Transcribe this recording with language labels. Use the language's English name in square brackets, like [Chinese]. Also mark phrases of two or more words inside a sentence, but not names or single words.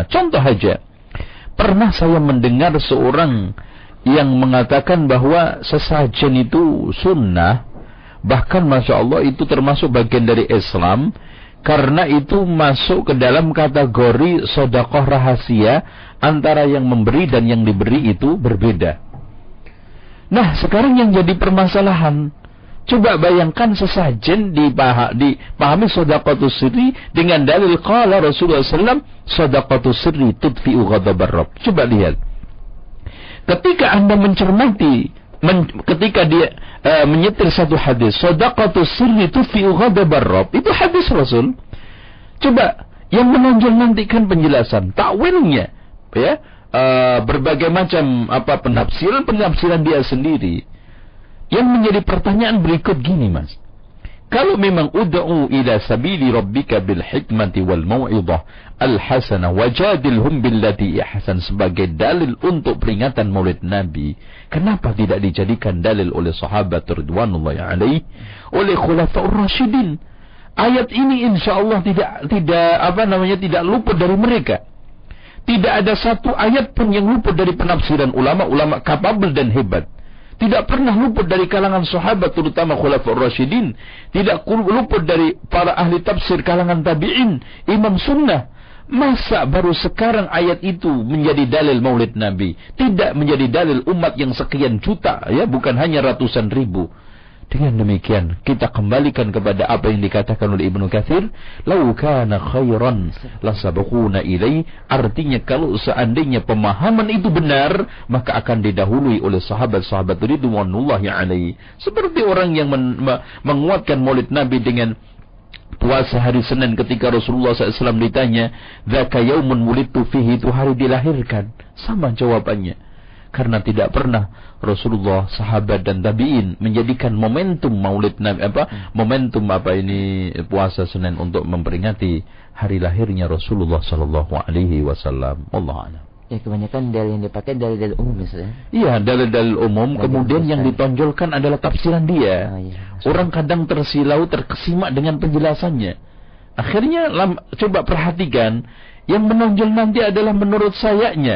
[Indonesian] Contoh aja, pernah saya mendengar seorang yang mengatakan bahwa sesajen itu sunnah, bahkan [Arabic] ما شاء الله [Indonesian] itu termasuk bagian dari Islam, karena itu masuk ke dalam kategori sedekah rahasia antara yang memberi dan yang diberi itu berbeda. Nah, sekarang yang jadi permasalahan, coba bayangkan sesajen dipahami [Arabic] صدقة السر [Indonesian] dengan dalil [Arabic] قال رسول الله [Indonesian] SAW, [Arabic] صدقة السر تطفئ غضب الرب. [Indonesian] Coba lihat. Ketika Anda mencermati, ketika dia menyetir satu hadis, [Arabic] صدقة السر تطفئ غضب الرب, [Indonesian] itu hadis Rasul. Coba yang menonjol nantikan penjelasan, takwilnya, ya, berbagai macam penafsiran dia sendiri. Yang menjadi pertanyaan berikut gini, Mas. Kalau memang [Arabic] ادع إلى سبيل ربك بالحكمة والموعظة الحسنة وجادلهم بالتي أحسن [Indonesian] sebagai dalil untuk peringatan Maulid Nabi, kenapa tidak dijadikan dalil oleh sahabat [Arabic] رضوان الله عليه, [Indonesian] oleh [Arabic] الخلفاء الراشدين? [Indonesian] Ayat ini insyaallah tidak luput dari mereka. Tidak ada satu ayat pun yang luput dari penafsiran ulama-ulama kapabel dan hebat. Tidak pernah luput dari kalangan sahabat, terutama [Arabic] الخلفاء الراشدين. [Indonesian] Tidak luput dari para ahli tafsir kalangan tabi'in, imam sunnah. Masa baru sekarang ayat itu menjadi dalil Maulid Nabi? Tidak menjadi dalil umat yang sekian juta, ya, bukan hanya ratusan ribu. Dengan demikian, kita kembalikan kepada apa yang dikatakan oleh Ibnu Katsir, [Arabic] "لو كان خيرا لسبقونا إليه." [Indonesian] Artinya kalau seandainya pemahaman itu benar, maka akan didahului oleh sahabat-sahabat [Arabic] رضوان الله عليه. [Indonesian] Seperti orang yang menguatkan Maulid Nabi dengan puasa hari Senin ketika Rasulullah SAW ditanya, [Arabic] "ذاك يوم ولدت فيه," [Indonesian] itu hari dilahirkan. Sama jawabannya. Karena tidak pernah Rasulullah, sahabat dan tabi'in menjadikan momentum maulid Nabi puasa Senin untuk memperingati hari lahirnya Rasulullah [Arabic] صلى الله عليه وسلم. والله أعلم. [Indonesian] Ya, kebanyakan dalil yang dipakai dalil umum misalnya. Iya, dalil umum. Kemudian yang ditonjolkan adalah tafsiran dia. Orang kadang tersilau, terkesima dengan penjelasannya. Akhirnya coba perhatikan, yang menonjol nanti adalah menurut saya.